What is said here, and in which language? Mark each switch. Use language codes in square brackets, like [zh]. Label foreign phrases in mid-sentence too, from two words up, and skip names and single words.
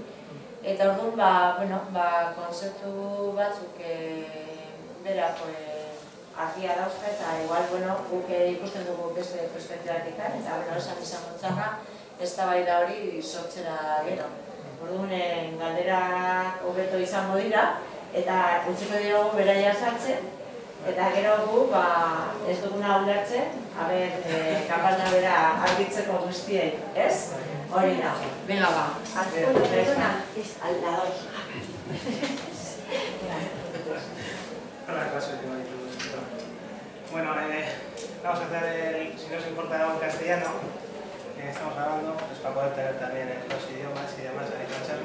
[eu] Eta orduan, konzeptu batzuk berak argia dauzka eta igual, guk ikusten dugu beste perspektibatik, eta esan izango txarra, eztabaida hori sortzera gero. Orduan, galderak hobeto izango dira, eta utziko diogu beraia sartzen, eta gero gu ez duguna ulertzen, kapaz da bera argitzeko guztiei, ez? Hori da. Venga, ba. [es] Perdona, es al lado. Hola, gracias. Bueno, vamos a hacer, si no os importa, algo en castellano, que estamos grabando, pues para poder tener también los idiomas y demás en la charla.